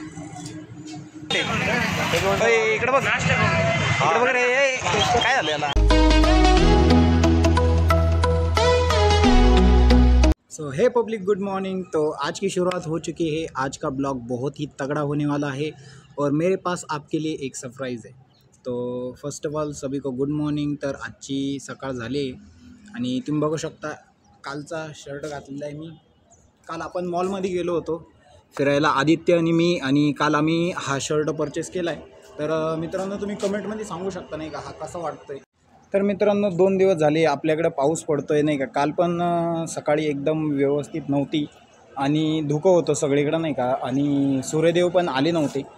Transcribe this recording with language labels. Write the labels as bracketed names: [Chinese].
[Marathi] इकडे बघ, इकडे बघ रे, काय झालं याला? [English] So हे public, good morning. [Hindi] तो आज की शुरुआत हो चुकी है। आज का ब्लॉग बहुत ही तगड़ा होने वाला है और मेरे पास आपके लिए एक सरप्राइज़ है। तो फर्स्ट ऑफ ऑल सभी को गुड मॉर्निंग। [Marathi] तर आजची सकाळ झाली आणि तुम्ही बघू शकता कालचा शर्ट घातलेला आहे मी। काल आपण मॉलमध्ये गेलो होतो फिरायला, आदित्य आणि मी, आणि काल आम्ही हा शर्ट परचेस केला आहे। तर मित्रांनो तुम्ही कमेंटमध्ये सांगू शकता नाही का हा कसा वाटतोय। तर मित्रांनो 2 दिवस झाले आपल्याकडे पाऊस पडतोय नाही का। काल पण सकाळी एकदम व्यवस्थित नव्हती आणि धुकं होतं सगळीकडं नाही का, आणि सूर्यदेव पण आले नव्हते।